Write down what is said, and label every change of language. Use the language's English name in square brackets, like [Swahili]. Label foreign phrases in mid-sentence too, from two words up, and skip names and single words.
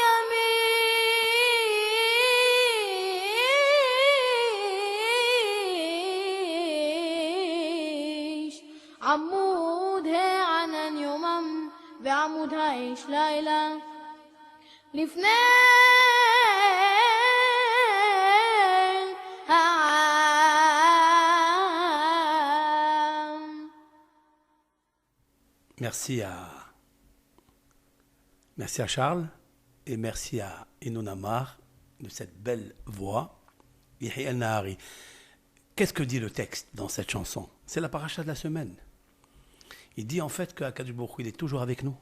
[Hebrew] ימיש עמוד הענן יומם ועמוד האש לילה לפני העם. [French] Merci à Charles et merci à Inon Amar de cette belle voix. Yahya al-Nahari. Qu'est-ce que dit le texte dans cette chanson? C'est la paracha de la semaine. Il dit en fait qu' [Hebrew] הקדוש ברוך הוא, [French] il est toujours avec nous.